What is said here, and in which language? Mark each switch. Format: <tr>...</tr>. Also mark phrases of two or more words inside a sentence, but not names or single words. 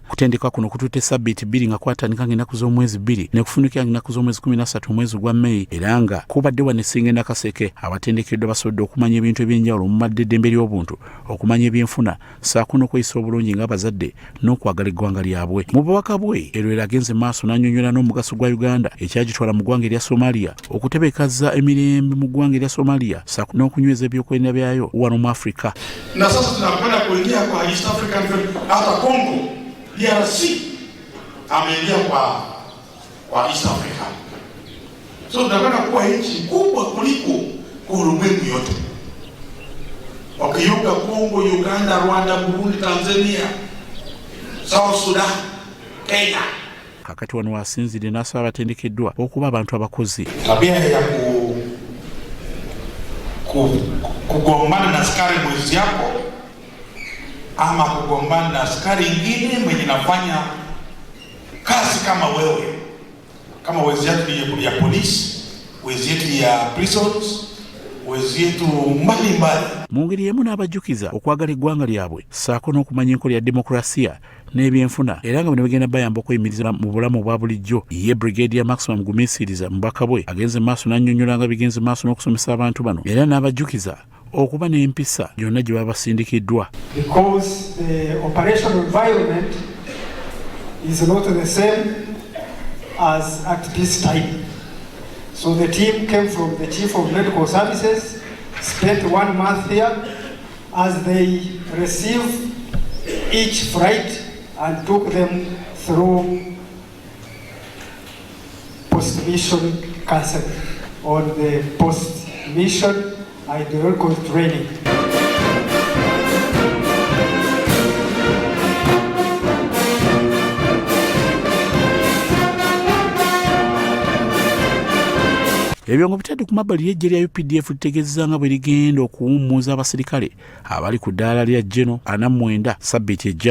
<lg>Kutendeka kuno kututte ssabbiiti 2 nga kwatandika ng'ennaku z'omwezi 2 ne kufunikira ng'ennaku z'omwezi 13 omwezi gwa May era nga kubadde wano e Singo e Nakaseke abatendekeddwa basobodde okumanya ebintu eby'enjawulo mu madde eddembe ly'obuntu, okumanya ebyenfuna ssaako n'okweyisa obulungi ng'abazadde n'okwagala eggwanga lyabwe. Mu bubaka bwe Erwera agenze maaso n'annyonnyola n'omugaso gwa Uganda ekyagitwala mu ggwanga erya Somalia okutebeekaza emirembe mu ggwanga erya Somalia ssaako n'okunyweza ebyokwerinda byayo wano mu Afrika.</lg> <sw>Na sasa tunakwenda kuingia kwa East African hata Congo DRC ameingia kwa East Africa. So tunakwenda kuwa nchi kubwa kuliko ulimwengu yote. Wakiunga Congo, Uganda, Rwanda, Burundi, Tanzania, South Sudan, Kenya.</sw> <lg>Kakati wano wasinzidde n'asaba abatendekeddwa okuba abantu abakozi.</lg> <sw>Tabia ya kugombana na askari mwezi yako ama kugombana na askari ingine mwenye nafanya kazi kama wewe, kama wezi yetu ya polisi, wezi yetu ya prisons, wezi yetu mbalimbali.</sw> <lg>Mu ngeri y'emu n'abajjukiza okwagala eggwanga lyabwe ssaako n'okumanya enkola ya demokrasiya n'ebyenfuna era nga bino bigenda bayamba okuyimiriza mu bulamu obwa bulijjo. Ye Brigadier Maximum Gumisiriza mubaka bwe agenze maaso n'annyonnyola nga bigenze maaso n'okusomesa abantu bano era n'abajjukiza okuba n'empisa gyonna gye baba basindikiddwa.</lg> <en>Because the operational environment is not the same as at this time. So the team came from the Chief of Medical Services, spent 1 month here as they received each flight and took them through post-mission counseling or the post-mission ideological training.</en> <lg>Ebyo nga bitadde ku mabbali y'eggye lya UPDF litegeezezza nga bwe ligenda okuwummuza abasirikale abali ku ddaala lya General 49 ssabbiiti ejja.</lg>